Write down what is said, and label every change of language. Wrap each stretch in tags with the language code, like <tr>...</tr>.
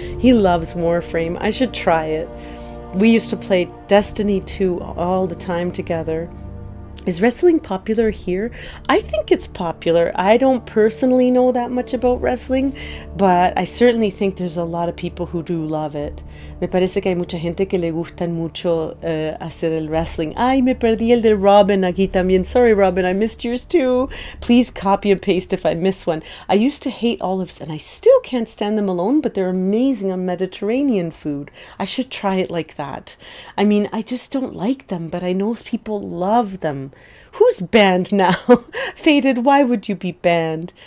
<en>He loves Warframe. I should try it. We used to play Destiny 2 all the time together. Is wrestling popular here? I think it's popular. I don't personally know that much about wrestling, but I certainly think there's a lot of people who do love it.</en> <es>Me parece que hay mucha gente que le gustan mucho hacer el wrestling. Ay, me perdí el de Robin aquí también.</es> <en>Sorry, Robin, I missed yours too. Please copy and paste if I miss one. I used to hate olives, and I still can't stand them alone, but they're amazing on Mediterranean food. I should try it like that. I mean, I just don't like them, but I know people love them. Who's banned now? Faded, why would you be banned?</en>